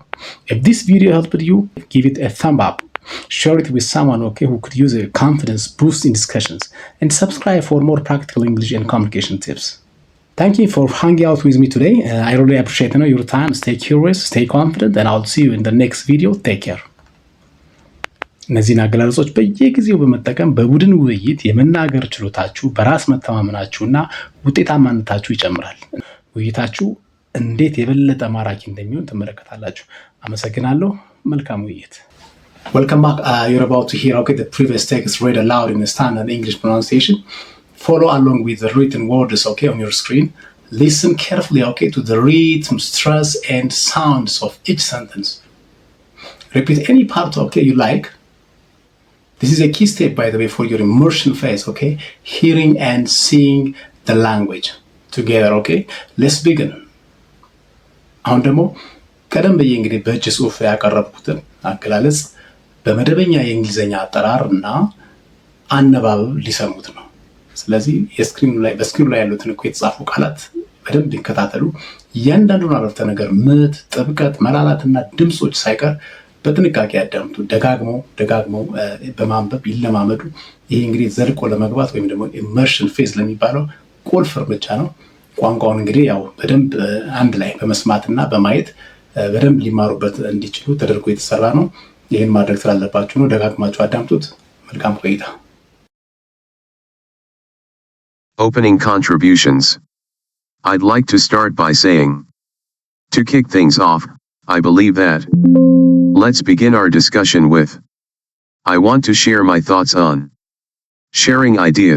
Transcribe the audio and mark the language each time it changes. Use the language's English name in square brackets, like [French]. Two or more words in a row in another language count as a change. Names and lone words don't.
[English] If this video helped you, give it a thumb up. Share it with someone, who could use a confidence boost in discussions. And subscribe for more practical English and communication tips. Thank you for hanging out with me today. I really appreciate your time. Stay curious, stay confident, and I'll see you in the next video. Take care. [Amharic] እነዚህን አገላለጾች በየጊዜው በመጠቀም በቡድን ውይይት የመናገር ችሎታችሁ በራስ መተማመናችሁና ውጤታማነታችሁ ይጨምራል። ውይይታችሁ እንዴት የበለጠ ማራኪ እንደሚሆን ትመለከታላችሁ። አመሰግናለሁ። መልካም ውይይት። [English] Welcome back. You're about to hear the previous text read aloud in the standard English pronunciation. Follow along with the written words on your screen. Listen carefully to the rhythm, stress, and sounds of each sentence. Repeat any part you like. This is a key step, by the way, for your immersion phase, hearing and seeing the language together, Let's begin. [Amharic] አሁን ደግሞ ቀደም ብዬ እንግዲህ በእጅ ጽሑፍ ያቀረብኩትን አገላለጽ በመደበኛ የእንግሊዝኛ አጠራር እና አነባበብ ሊሰሙት ነው። ስለዚህ በስክሪኑ ላይ ያሉትን የተጻፉ ቃላት በደንብ ይከታተሉ። እያንዳንዱን አረፍተ ነገር ምት፣ ጥብቀት፣ መላላትና ድምጾች ሳይቀር በጥንቃቄ ያዳምጡ። ደጋግሞ በማንበብ ይለማመዱ። ይሄ እንግዲህ ዘልቆ ለመግባት ወይም ደግሞ [English] immersion phase [Amharic] ለሚባለው ቁልፍ እርምጃ ነው። ቋንቋውን እንግዲህ ያው በደንብ አንድ ላይ በመስማትና በማየት በደንብ ሊማሩበት እንዲችሉ ተደርጎ የተሰራ ነው። ይህን ማድረግ ስላለባችሁ ነው። ደጋግማችሁ አዳምጡት። መልካም ቆይታ። [English] Opening contributions. I'd like to start by saying, to kick things off, I believe that. Let's begin our discussion with. I want to share my thoughts on sharing ideas.